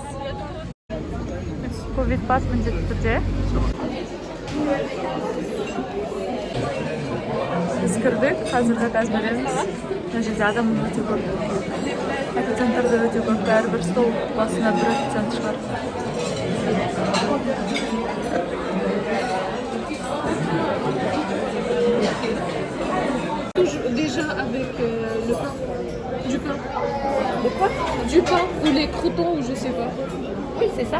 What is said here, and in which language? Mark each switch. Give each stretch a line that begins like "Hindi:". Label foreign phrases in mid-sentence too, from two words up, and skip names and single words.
Kazakh: Ковид пас міндетті түрде. Біз кірдік, қазіргі газ береміз. Мына жерде адам өте көп. Официанттар да өте көп, бәрібір стол басына бір официант шығар.
French: Déjà avec le pain. Du pain. Le quoi? Du pain ou les croutons ou je sais pas. Oui, c'est ça.